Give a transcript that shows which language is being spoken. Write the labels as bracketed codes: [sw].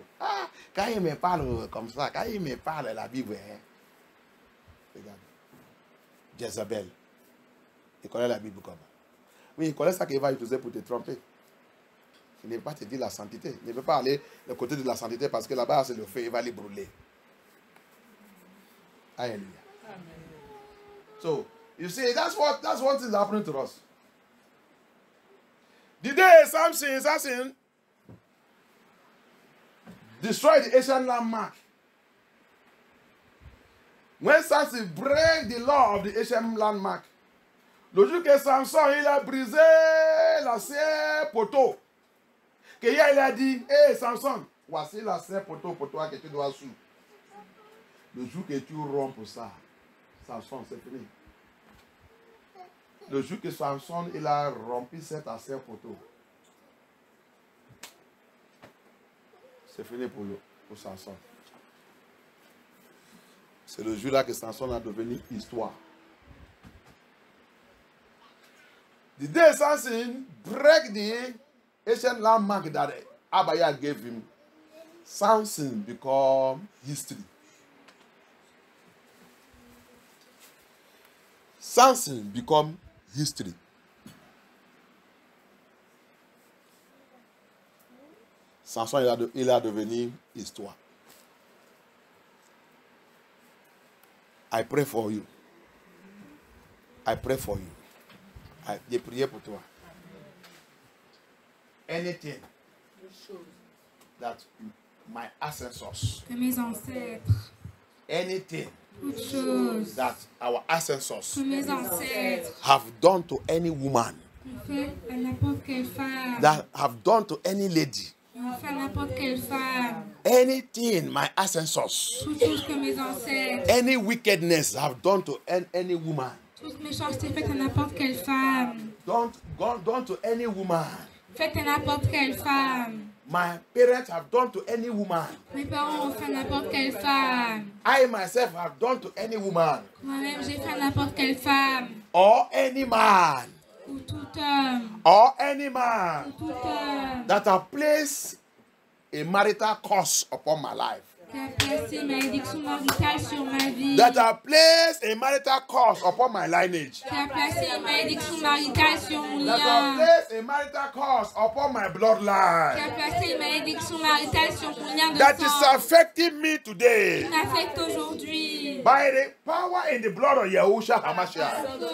[fr] Ah, quand il me parle comme ça, quand il me parle la Bible, hein. Regarde. Jézabel. Il connaît la Bible comme ça. Oui, il connaît ça qu'il va utiliser pour te tromper. Il ne veut pas te dire la sainteté. Il ne veut pas aller du côté de la sainteté parce que là-bas, c'est le feu, il va les brûler. Alléluia. [en] So, you see, that's what is happening to us. The day Samson destroyed the ancient landmark. When Samson break the law of the ancient landmark, [fr] le jour que Samson il a brisé l'ancien poteau, que il a dit, hey Samson, voici l'ancien poteau pour toi que tu dois suivre. Le jour que tu rompes ça, Samson, c'est fini. Le jour que Samson il a rompu cet ancien poteau, c'est fini pour Samson. C'est le jour-là que Samson a devenu histoire. [en] The day Samson break the ancient landmark that Abaya gave him, Samson become history. Samson become history. [fr] Samson il a devenu histoire. [en] I pray for you. I pray for you. [fr] J'ai prié pour toi. [en] Anything that my ancestors, [fr] Que mes ancêtres, [en] anything [fr] toutes choses [en] that our ancestors [fr] que mes ancêtres [en] have done to any woman, [fr] ont fait à n'importe quelle femme, [en] that have done to any lady, [fr] ont fait à n'importe quelle femme, [en] anything my ancestors, [fr] toutes choses que mes ancêtres, [en] any wickedness have done to any woman, [fr] toute méchanceté faite à n'importe quelle femme, [en] done to any woman, [fr] faite à n'importe quelle femme. [en] my parents have done to any woman, [fr] Mes parents ont fait à n'importe quelle femme. [en] I myself have done to any woman, [fr] Moi-même, j'ai fait à n'importe quelle femme. [en] or any man, [fr] Ou tout homme. [en] or any man [fr] Ou tout homme. [en] that have placed a marital curse upon my life, [fr] Qui a placé une malédiction maritale sur ma vie. [en] that have placed a marital curse upon my lineage, [fr] Qui a placé une malédiction maritale sur mon [en] that have [fr] lien. [en] placed a marital curse upon my [fr] Qui a [en] bloodline, [fr] placé une malédiction maritale sur mon lien de [en] that is [fr] sang. [en] affecting me today [fr] Qui m'affecte aujourd'hui. [en] by the power in the blood of Yahushua HaMashiach.